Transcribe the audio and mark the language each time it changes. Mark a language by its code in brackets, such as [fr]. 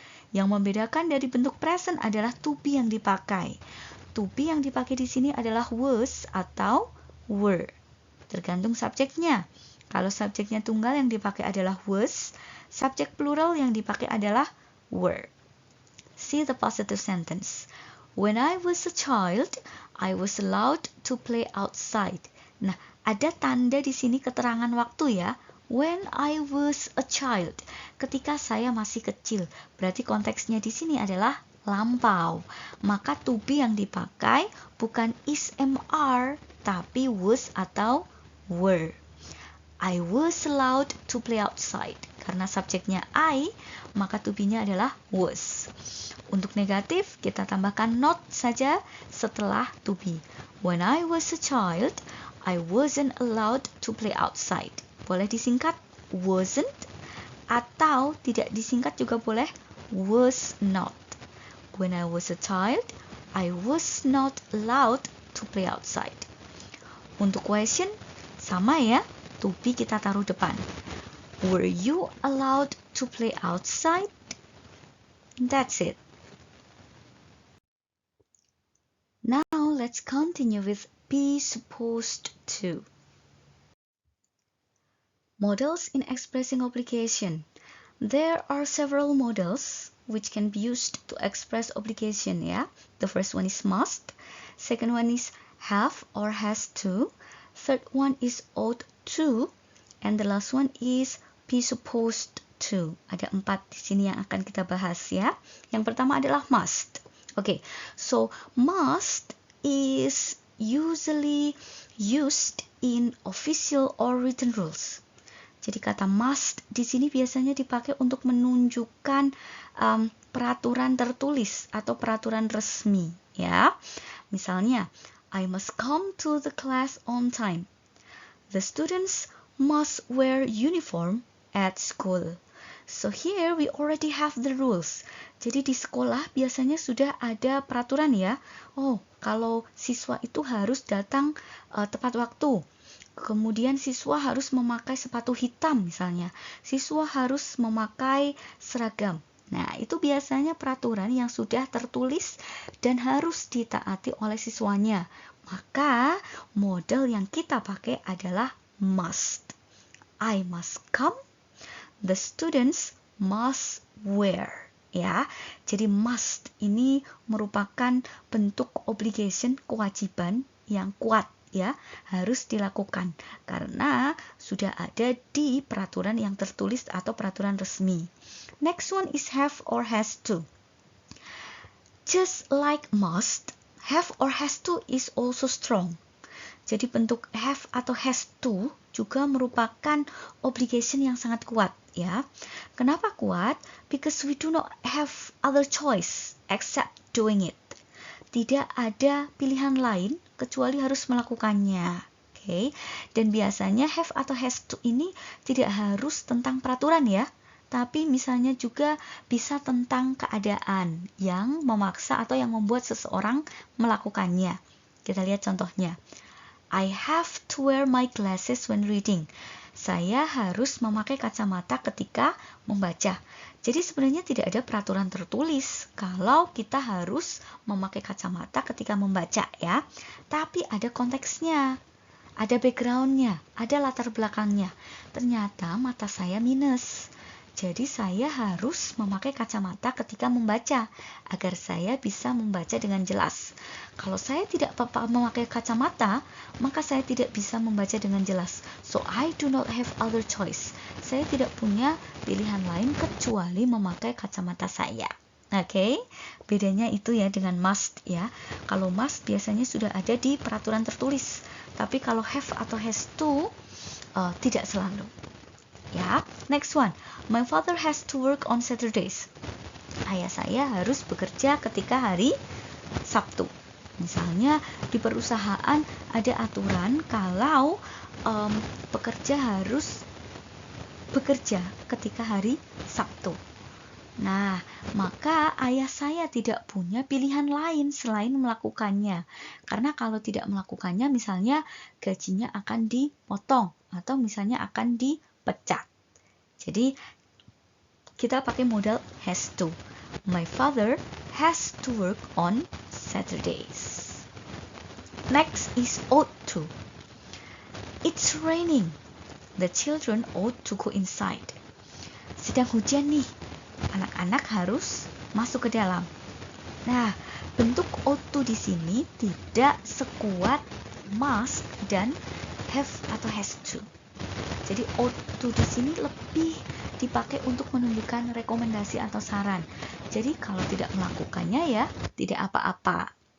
[id] Yang membedakan dari bentuk present adalah to be yang dipakai. To be yang dipakai di sini adalah was atau were. Tergantung subjeknya. Kalau subjeknya tunggal yang dipakai adalah was, subjek plural yang dipakai adalah were. [en] See the positive sentence. When I was a child, I was allowed to play outside. [id] Nah, ada tanda di sini keterangan waktu ya. [en] When I was a child, [id] ketika saya masih kecil. Berarti konteksnya di sini adalah lampau. Maka to be yang dipakai bukan is, am, are, tapi was atau were. [en] I was allowed to play outside. [id] Karena subjeknya I, maka to be-nya adalah was. Untuk negatif, kita tambahkan not saja setelah to be. [en] When I was a child, I wasn't allowed to play outside. [id] Boleh disingkat wasn't, atau tidak disingkat juga boleh was not. [en] When I was a child, I was not allowed to play outside. [id] Untuk question, sama ya, to be kita taruh depan. [en] Were you allowed to play outside? That's it. Now let's continue with be supposed to. Models in expressing obligation. There are several models which can be used to express obligation, ya. The first one is must, second one is have or has to, third one is ought to, and the last one is be supposed to. [id] Ada 4 di sini yang akan kita bahas, ya. Yang pertama adalah must. [en] Okay, so must is usually used in official or written rules. [id] Jadi kata must di sini biasanya dipakai untuk menunjukkan peraturan tertulis atau peraturan resmi, ya. [en] Misalnya, I must come to the class on time. The students must wear uniform at school. So here we already have the rules. [id] Jadi di sekolah biasanya sudah ada peraturan, ya. Oh, kalau siswa itu harus datang tepat waktu. Kemudian siswa harus memakai sepatu hitam misalnya. Siswa harus memakai seragam. Nah, itu biasanya peraturan yang sudah tertulis dan harus ditaati oleh siswanya. Maka model yang kita pakai adalah must. [en] I must come. The students must wear. [id] Ya, jadi must ini merupakan bentuk obligation, kewajiban yang kuat, ya, harus dilakukan karena sudah ada di peraturan yang tertulis atau peraturan resmi. [en] Next one is have or has to. Just like must, have or has to is also strong. [id] Jadi bentuk have atau has to juga merupakan obligation yang sangat kuat, ya. Kenapa kuat? [en] Because we do not have other choice except doing it. [id] Tidak ada pilihan lain kecuali harus melakukannya. Okay? Dan biasanya have atau has to ini tidak harus tentang peraturan, ya. Tapi misalnya juga bisa tentang keadaan yang memaksa atau yang membuat seseorang melakukannya. Kita lihat contohnya. [en] I have to wear my glasses when reading. [id] Saya harus memakai kacamata ketika membaca. Jadi sebenarnya tidak ada peraturan tertulis kalau kita harus memakai kacamata ketika membaca, ya. Tapi ada konteksnya, ada backgroundnya, ada latar belakangnya. Ternyata mata saya minus. Jadi saya harus memakai kacamata ketika membaca agar saya bisa membaca dengan jelas. Kalau saya tidak memakai kacamata, maka saya tidak bisa membaca dengan jelas. [en] So I do not have other choice. [id] Saya tidak punya pilihan lain kecuali memakai kacamata saya. Oke, bedanya itu ya dengan must, ya. Kalau must biasanya sudah ada di peraturan tertulis, tapi kalau have atau has to tidak selalu. Ya, [en] next one. My father has to work on Saturdays. [id] Ayah saya harus bekerja ketika hari Sabtu. Misalnya di perusahaan ada aturan kalau pekerja harus bekerja ketika hari Sabtu. Nah, maka ayah saya tidak punya pilihan lain selain melakukannya. Karena kalau tidak melakukannya, misalnya gajinya akan dipotong atau misalnya akan dipecat. Jadi kita pakai modal has to. [en] My father has to work on Saturdays. Next is ought to. It's raining. The children ought to go inside. [id] Sedang hujan nih. Anak-anak harus masuk ke dalam. Nah, bentuk ought to di sini tidak sekuat must dan have atau has to. Jadi ought to di sini lebih dipakai untuk menunjukkan rekomendasi atau saran. Jadi kalau tidak melakukannya, ya tidak apa-apa.